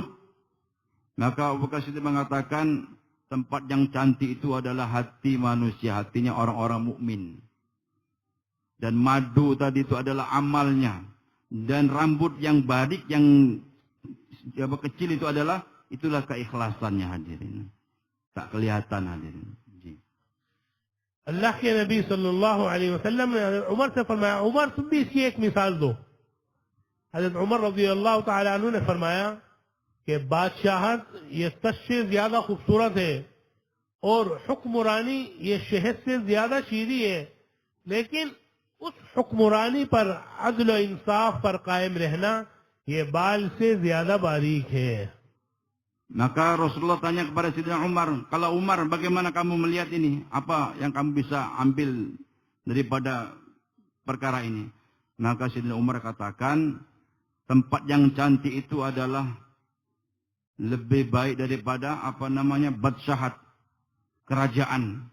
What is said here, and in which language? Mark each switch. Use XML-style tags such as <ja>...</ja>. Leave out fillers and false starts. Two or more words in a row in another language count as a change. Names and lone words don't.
<ms>Maka Abu Bakar Siddiq mengatakan, tempat yang cantik itu adalah hati manusia, hatinya orang-orang mukmin. Dan madu tadi itu adalah amalnya. Dan rambut yang barik, yang kecil itu itulah keikhlasannya hadirin. Tak kelihatan hadirin.</ms> <hi>अल्लाह के नबी</hi> <ar>صلى الله عليه وسلم</ar> <hi>ने उमर से फरमाया, उमर तुम भी इसकी एक मिसाल दो। हजरत उमर</hi> <ar>رضي الله تعالى عنه</ar> <hi>ने फरमाया कि बादशाहत ये सच से ज्यादा खूबसूरत है और हुक्मरानी ये शहद से ज्यादा शीरी है, लेकिन उस हुक्मरानी पर अदल और इंसाफ पर कायम रहना ये बाल से ज्यादा बारीक है.</hi> <ms>Maka Rasulullah tanya kepada Sayyidina Umar, kalau Umar bagaimana kamu melihat ini? Apa yang kamu bisa ambil daripada perkara ini? Maka Sayyidina Umar katakan, tempat yang cantik itu adalah lebih baik daripada badsyahat, kerajaan.</ms>